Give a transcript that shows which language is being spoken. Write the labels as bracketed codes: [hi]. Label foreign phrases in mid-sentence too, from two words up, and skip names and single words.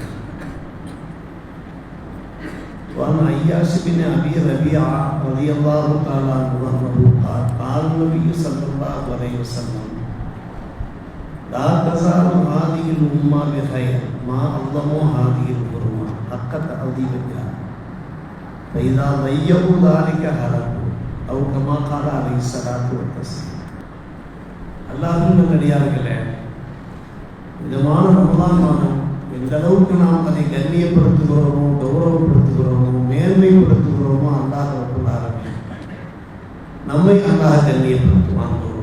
[ar] وعن عياش بن أبي ربيعة رضي الله تعالى عنه قال قال النبي صلى الله عليه وسلم لا تزال هذه الأمة بخير ما أظلموا هذه الحرمة حق تعظيمها فإذا ضيعوا ذلك هلكوا أو كما قال عليه الصلاة والتسليم. [ta] அல்லாஹ்வின் நல்லடியார்களே, இதமான ரமலான் மாதம் எந்த அளவுக்கு நாம் அதை கண்ணியப்படுத்துகிறோமோ, கௌரவப்படுத்துகிறோமோ, மேன்மைப்படுத்துகிறோமோ, [ar] الله رب العالمين [ta] நம்மை அல்லாஹ் கண்ணியப்படுத்துவான்.